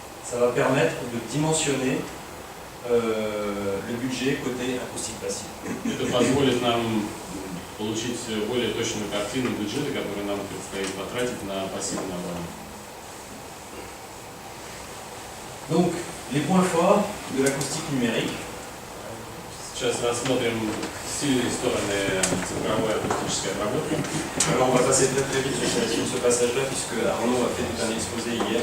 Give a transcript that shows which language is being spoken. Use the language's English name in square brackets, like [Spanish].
[French] ça va permettre de dimensionner le budget côté acoustique passive. [Russian] это позволит нам получить более точную картину бюджета, который нам предстоит потратить на пассивную обработку. [French] Donc, les points forts de l'acoustique numérique. [Russian] Сейчас рассмотрим сильные стороны цифровой акустической обработки. [French] Alors, on va passer très vite sur ce passage-là, puisque Arnaud a fait tout un exposé hier.